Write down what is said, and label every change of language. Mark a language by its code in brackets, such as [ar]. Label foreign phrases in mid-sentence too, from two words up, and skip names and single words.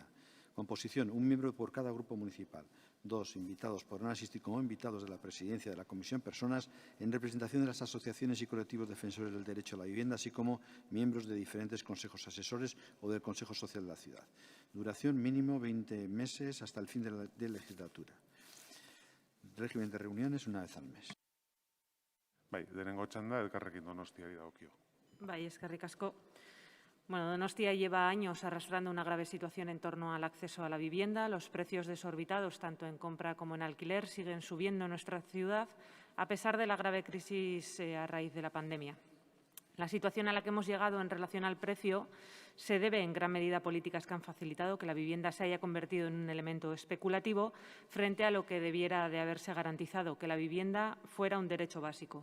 [es] Composición, 1 miembro por cada grupo municipal. 2 invitados podrán asistir como invitados de la presidencia de la comisión personas en representación de las asociaciones y colectivos defensores del derecho a la vivienda, así como miembros de diferentes consejos asesores o del Consejo Social de la ciudad. Duración mínimo 20 meses hasta el fin de la legislatura. Régimen de reuniones 1 vez al mes. [eu] Bai, denengo txanda Elkarrekin Donostiari dagokio. Bai, eskerrik asko. [es] Bueno, Donostia lleva años arrastrando una grave situación en torno al acceso a la vivienda. Los precios desorbitados, tanto en compra como en alquiler, siguen subiendo en nuestra ciudad, a pesar de la grave crisis a raíz de la pandemia. La situación a la que hemos llegado en relación al precio se debe en gran medida a políticas que han facilitado que la vivienda se haya convertido en un elemento especulativo frente a lo que debiera de haberse garantizado, que la vivienda fuera un derecho básico.